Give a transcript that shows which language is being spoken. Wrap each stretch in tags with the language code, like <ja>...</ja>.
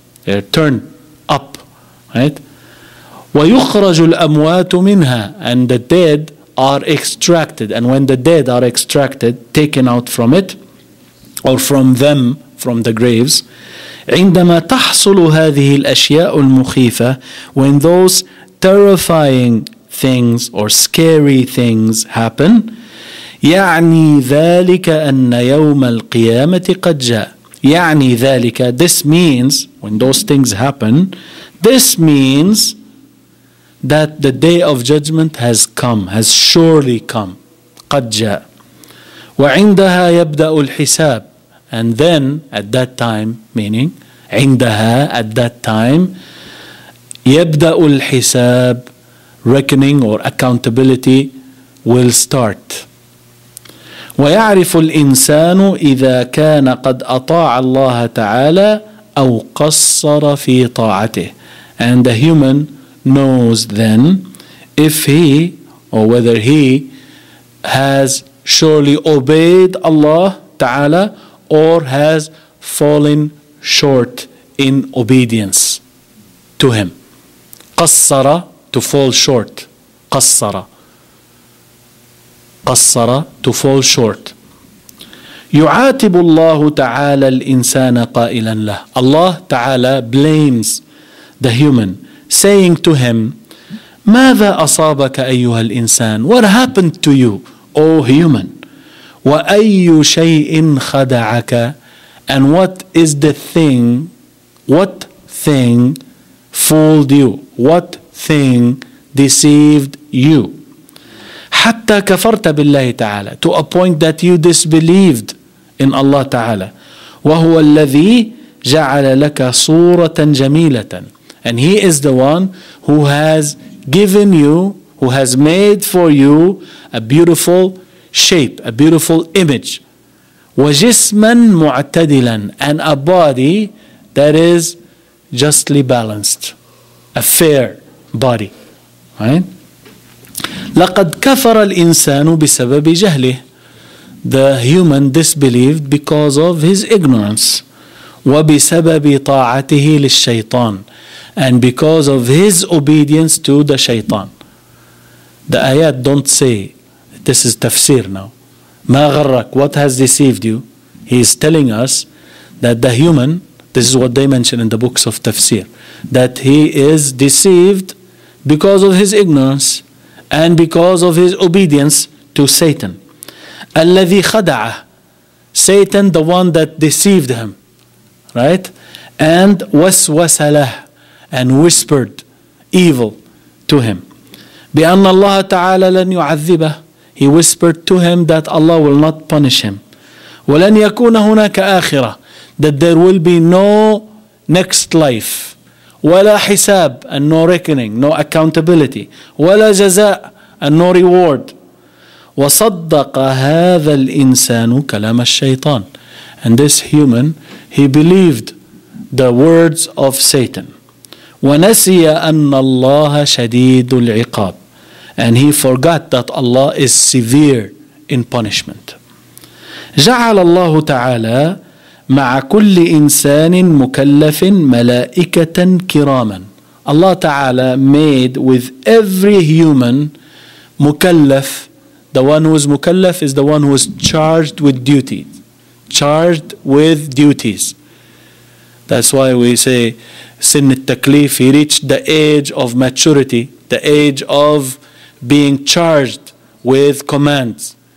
<en>They are turned up, right?</en> <ar>ويخرج الأموات منها,</ar> <en>and the dead are extracted, and when the dead are extracted, taken out from it, or from them, from the graves.</en> <ar>عندما تحصل هذه الأشياء المخيفة,</ar> <en>when those terrifying things or scary things happen,</en> <ar>يعني ذلك أن يوم القيامة قد جاء. يعني ذلك,</ar> <en>this means, when those things happen, this means that the day of judgment has come, has surely come.</en> <ar>قد جاء. وعندها يبدأ الحساب.</ar> <en>And then at that time, meaning عندها, at that time,</en> <ar>يبدأ الحساب,</ar> <en>reckoning or accountability will start.</en> <ar>ويعرف الإنسان إذا كان قد أطاع الله تعالى أو قصر في طاعته.</ar> <en>And the human knows then if he or whether he has surely obeyed Allah Ta'ala or has fallen short in obedience to him. قصر, to fall short. قصر, قصر, to fall short.</en> <ar>يعاتب الله تعالى الإنسان قائلا له.</ar> <en>Allah Ta'ala blames the human, saying to him,</en> <ar>ماذا أصابك أيها الإنسان?</ar> <en>What happened to you, O human?</en> <ar>وأي شيء خدعك?</ar> <en>And what is the thing, what thing fooled you? What thing deceived you?</en> <ar>حتى كفرت بالله تعالى,</ar> <en>to a point that you disbelieved in Allah Ta'ala.</en> <ar>وهو الذي جعل لك صورة جميلة.</ar> <en>And he is the one who has given you, who has made for you a beautiful shape, a beautiful image.</en> <ar>وجسما معتدلا,</ar> <en>and a body that is justly balanced, a fair body. Right?</en> <ar>لقد كفر الإنسان بسبب جهله.</ar> <en>The human disbelieved because of his ignorance.</en> <ar>وبسبب طاعته للشيطان,</ar> <en>and because of his obedience to the shaitan. The ayat don't say, this is tafsir now.</en> <ar>ما غرك,</ar> <en>what has deceived you? He is telling us that the human, this is what they mention in the books of tafsir, that he is deceived because of his ignorance and because of his obedience to Satan.</en> <ar>الذي خدعه,</ar> <en>Satan, the one that deceived him, right? And</en> <ar>وسوس له,</ar> <en>and whispered evil to him.</en> <ar>بأن الله تعالى لن يعذبه,</ar> <en>he whispered to him that Allah will not punish him.</en> <ar>ولن يكون هناك آخرة,</ar> <en>that there will be no next life.</en> <ar>ولا حساب,</ar> <en>and no reckoning, no accountability.</en> <ar>ولا جزاء,</ar> <en>and no reward.</en> <ar>وصدق هذا الإنسان كلام الشيطان.</ar> <en>And this human, he believed the words of Satan.</en> <ar>ونسي أن الله شديد العقاب,</ar> <en>and he forgot that Allah is severe in punishment.</en> <ar>جعل الله تعالى مع كل إنسان مكلف ملائكة كراما.</ar> <en>Allah Ta'ala made with every human mukallaf. The one who is mukallaf is the one who is charged with duty. Charged with duties. That's why we say sin al-taklif, he reached the age of maturity, the age of being charged with commands.</en>